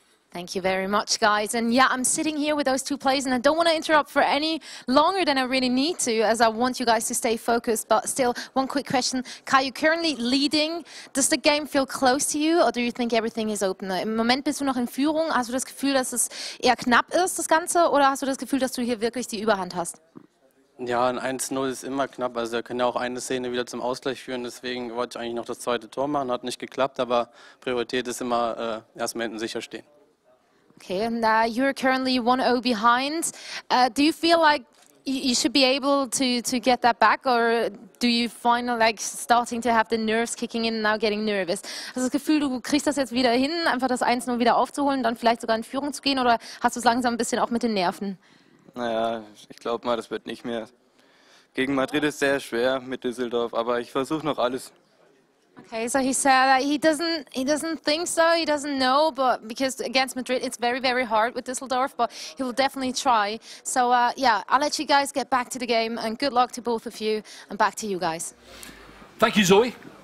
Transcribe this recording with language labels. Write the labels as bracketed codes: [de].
[en] Thank you very much, guys. And yeah, I'm sitting here with those two players, and I don't want to interrupt for any longer than I really need to, as I want you guys to stay focused. But still, one quick question. Kai, you're currently leading. Does the game feel close to you, or do you think everything is open? [de] Im Moment bist du noch in Führung. Hast du das Gefühl, dass es eher knapp ist, das Ganze, oder hast du das Gefühl, dass du hier wirklich die Überhand hast? Ja, ein 1-0 ist immer knapp. Also er kann ja auch eine Szene wieder zum Ausgleich führen. Deswegen wollte ich eigentlich noch das zweite Tor machen. Hat nicht geklappt, aber Priorität ist immer erstmal hinten sicher stehen. [en] Okay, and you're currently 1-0 behind. Do you feel like you should be able to get that back, or do you find like starting to have the nerves kicking in and now getting nervous? [de] Hast du das Gefühl, du kriegst das jetzt wieder hin, einfach das 1-0 wieder aufzuholen, dann vielleicht sogar in Führung zu gehen, oder hast du es langsam ein bisschen auch mit den Nerven? Naja, ich glaube mal, das wird nicht mehr. Gegen Madrid ist sehr schwer mit Düsseldorf, aber ich versuche noch alles. [en] Okay, so he said that he doesn't think so, he doesn't know, but because against Madrid it's very, very hard with Düsseldorf, but he will definitely try. So yeah, I'll let you guys get back to the game, and good luck to both of you, and back to you guys. Thank you, Zoe.